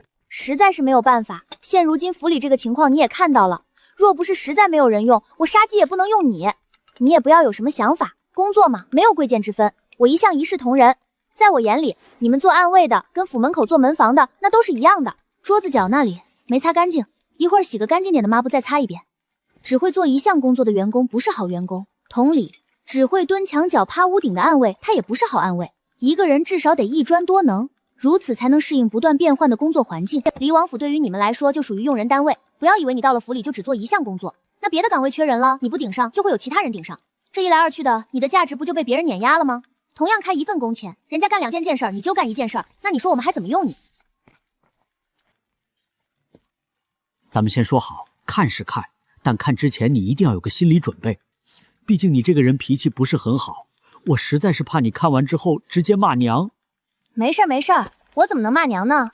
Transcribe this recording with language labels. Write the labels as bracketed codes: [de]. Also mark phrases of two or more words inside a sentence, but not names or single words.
[zh] 實在是沒有辦法，現如今府裡這個情況你也看到了，若不是實在沒有人用，我殺雞也不能用你。你也不要有什麼想法，工作嘛，沒有貴賤之分，我一向一視同仁。在我眼裡，你們做暗衛的跟府門口做門房的那都是一樣的，桌子角那裡沒擦乾淨，一會兒洗個乾淨點的抹布再擦一遍。只會做一項工作的員工不是好員工，同理，只會蹲牆角趴屋頂的暗衛他也不是好暗衛。一個人至少得一專多能，如此才能適應不斷變換的工作環境。離王府對於你們來說就屬於用人單位，不要以為你到了府裡就只做一項工作，那別的崗位缺人了，你不頂上就會有其他人頂上，這一來二去的，你的價值不就被別人碾壓了嗎？同樣開一份工錢，人家幹2件事兒，你就幹1 件事兒，那你說我們還怎麼用你？咱們先說好，看是看，但看之前你一定要有個心理準備。畢竟你這個人脾氣不是很好，我實在是怕你看完之後直接罵娘。沒事沒事，我怎麼能罵娘呢？